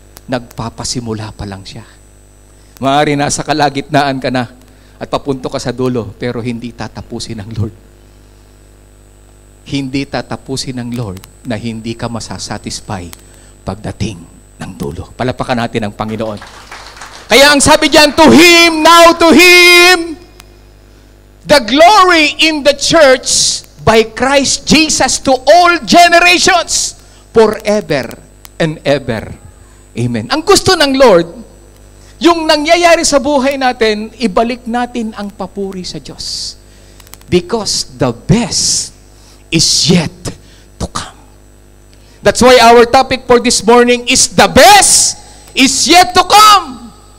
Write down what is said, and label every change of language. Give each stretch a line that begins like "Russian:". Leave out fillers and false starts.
Filipino: Nagpapasimula pa lang siya. Maaari nasa kalagitnaan ka na at papunto ka sa dulo, pero hindi tatapusin ng Lord. Hindi tatapusin ng Lord na hindi ka masasatisfy pagdating ng dulo. Palapakan natin ang Panginoon. Kaya ang sabi diyan,
English: to Him, now to Him, the glory in the church by Christ Jesus to all generations, forever and ever. Amen.
Filipino: Ang gusto ng Lord, yung nangyayari sa buhay natin, ibalik natin ang papuri sa Diyos.
English: Because the best is yet to come. That's why our topic for this morning is the best is yet to come.